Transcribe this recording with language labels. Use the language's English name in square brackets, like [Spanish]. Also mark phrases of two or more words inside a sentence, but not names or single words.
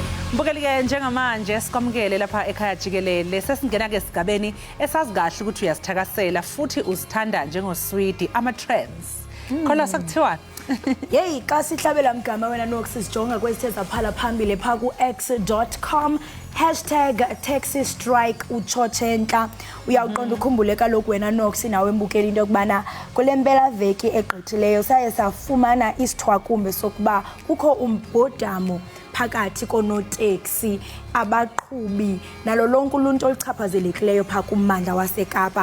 [Zulu] Mbukeli-ke njengamanje sikwamukele lapha ekhaya Jikelele sesingena-ke esigabeni esazi kahle ukuthi uyazithakasela futhi uzithanda njengoswidi ama-trends. Khona sakuthiwani? [Xhosa] Yeyi xa sihlabela mgama wena nokusisijonga kwezithe zaphala phambili pha ku-x.com #taxistrike utshotshentla uyawuqonda ukhumbule kaloku wena nokusi nawe embukeli into yokubana kule mpelaveki egqithileyo saye safumana isithwakumbe sokuba kukho umbhodamo phakathi konoteksi abaqhubi nalo lonke uluntu oluchaphazelekileyo pha kummandla waseKapa.